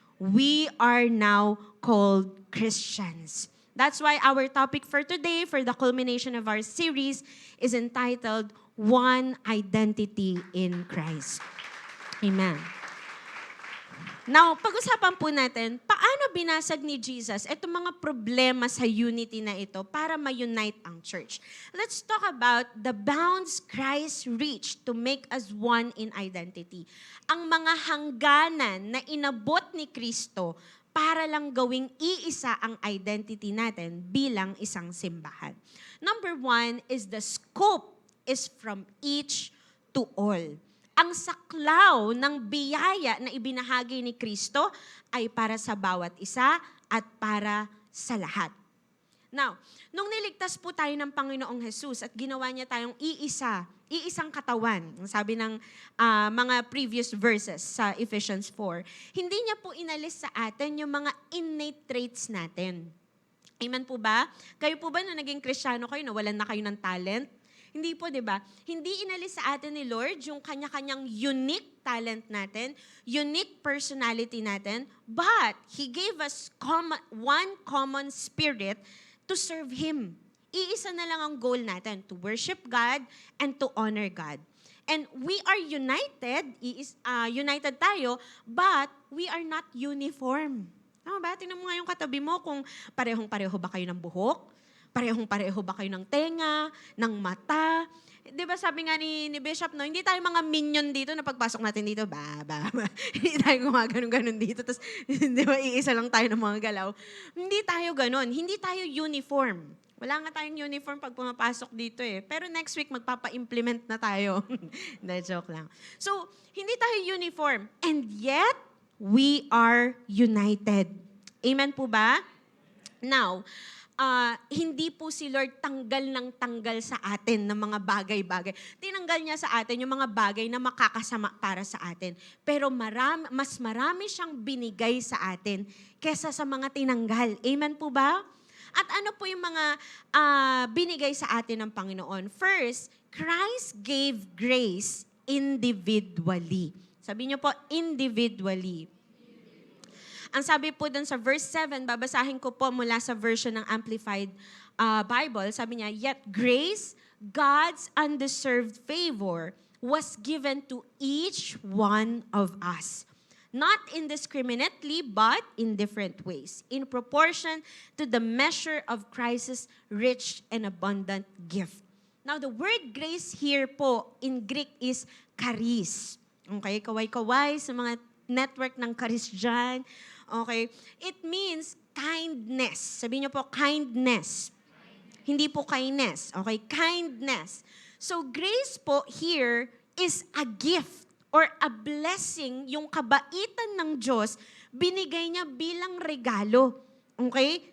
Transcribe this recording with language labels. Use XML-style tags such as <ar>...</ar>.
<en>We are now called Christians. That's why our topic for today, for the culmination of our series, is entitled, One Identity in Christ. Amen.</en> <tl>Now, pag-usapan po natin, paano binasag ni Jesus itong mga problema sa unity na ito para ma-unite ang church.</tl> <en>Let's talk about the bounds Christ reached to make us one in identity.</en> <tl>Ang mga hangganan na inabot ni Kristo para lang gawing iisa ang identity natin bilang isang simbahan.</tl> <en>Number 1 is the scope is from each to all.</en> <tl>Ang saklaw ng biyaya na ibinahagi ni Kristo ay para sa bawat isa at para sa lahat. Now, nung niligtas po tayo ng Panginoong Jesus at ginawa niya tayong iisang katawan, ang sabi ng mga previous verses sa Ephesians 4, hindi niya po inalis sa atin yung mga</tl> <en>innate traits</en> <tl>natin. Amen po ba? Kayo po ba na naging Kristiyano kayo, nawalan na kayo ng talent? Hindi po, di ba? Hindi inalis sa atin ni Lord yung kanya-kanyang unique talent natin, unique personality natin,</tl> <en>but He gave us one common spirit to serve Him.</en> <tl>Iisa na lang ang goal natin,</tl> <en>to worship God and to honor God. And we are united, united tayo, but we are not uniform.</en> <tl>Tama ba? Tingnan mo nga yung katabi mo kung parehong-pareho ba kayo ng buhok? Parehong-pareho ba kayo ng tenga, ng mata? Di ba sabi nga ni Bishop, no, hindi tayo mga minion dito na pagpasok natin dito, hindi tayo gumaganon-ganon dito, tapos di ba, iisa lang tayo ng mga galaw. Hindi tayo ganon, hindi tayo uniform. Wala nga tayong uniform pag pumapasok dito eh. Pero next week, magpapa-implement na tayo. Hindi, joke lang. So, hindi tayo uniform.</tl> <en>And yet, we are united.</en> <tl>Amen po ba? Now, hindi po si Lord tanggal ng tanggal sa atin ng mga bagay-bagay. Tinanggal niya sa atin yung mga bagay na makakasama para sa atin. Pero mas marami siyang binigay sa atin kesa sa mga tinanggal. Amen po ba? At ano po yung mga binigay sa atin ng Panginoon?</tl> <en>First, Christ gave grace individually.</en> <tl>Sabi niyo po, individually. Ang sabi po dun sa verse 7, babasahin ko po mula sa version ng Amplified Bible, sabi niya,</tl> <en>yet grace, God's undeserved favor, was given to each one of us. Not indiscriminately, but in different ways, in proportion to the measure of Christ's rich and abundant gift. Now, the word grace here po in Greek is charis.</en> <tl>Okay, kaway-kaway sa mga network ng charis dyan.</tl> <en>Okay? It means kindness.</en> <tl>Sabihin niyo po,</tl> <en>kindness. Hindi po kindness. Okay? Kindness. So, grace po here is a gift or a blessing,</en> <tl>yung kabaitan ng Diyos, binigay niya bilang regalo.</tl> <en>Okay?</en>